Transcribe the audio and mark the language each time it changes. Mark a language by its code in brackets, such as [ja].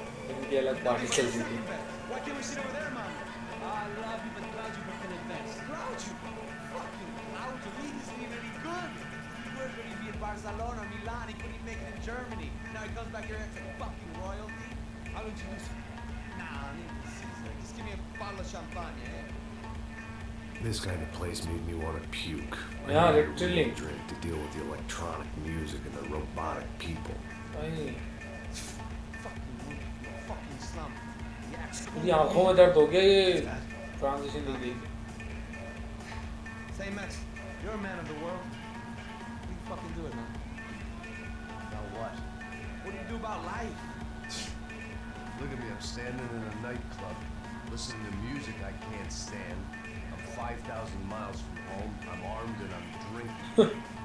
[hi] इनकी अलग पार्टी चल रही थी [en] Why can't we sit over there, man? I love you, but Claudio booked in advance. Claudio? Fucking Claudio, he isn't even any good. He worked when he'd be at Barcelona, Milan, he couldn't even make it in Germany. Now he comes back here and acts like fucking royalty. I'll introduce him. Nah, I need to see this. Just give me a bottle of champagne, eh? This kind of place made me want to puke. I Yeah, needed a literally. real drink to deal with the electronic music and the robotic people. [hi] भाई [en] Fucking monkey, you fucking slum. He acts cool. [hi] मेरी आंखों में दर्द हो गया ये transition दे the [en] Say, Max, you're a man of the world. What do you fucking do it, man? About what? What do you do about life? Look at me, I'm standing in a nightclub, listening to music I can't stand. I'm 5,000 miles from home, I'm armed and I'm drinking.